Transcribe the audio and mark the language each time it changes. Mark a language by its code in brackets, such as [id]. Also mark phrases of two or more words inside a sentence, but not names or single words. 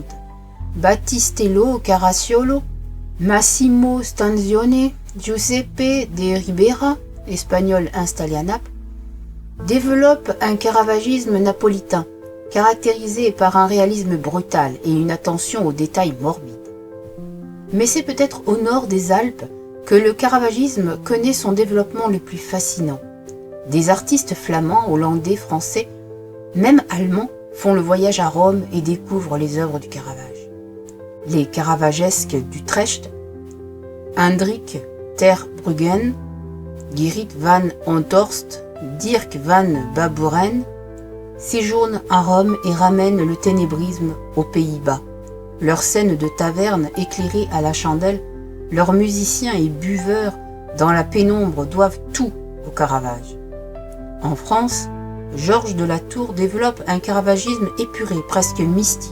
[fr] Battistello Caracciolo, Massimo Stanzione, Giuseppe de Ribera, espagnol installé à Naples, développent un caravagisme napolitain, caractérisé par un réalisme brutal et une attention aux détails morbides. Mais c'est peut-être au nord des Alpes que le caravagisme connaît son développement le plus fascinant. Des artistes flamands, hollandais, français, même allemands, font le voyage à Rome et découvrent les œuvres du Caravage. Les caravagesques d'Utrecht, Hendrik ter Bruggen, Gerrit van Honthorst, Dirk van Baburen, séjournent à Rome et ramènent le ténébrisme aux Pays-Bas. Leurs scènes de taverne éclairées à la chandelle, leurs musiciens et buveurs dans la pénombre doivent tout au Caravage. En France, Georges de la Tour développe un caravagisme épuré, presque mystique.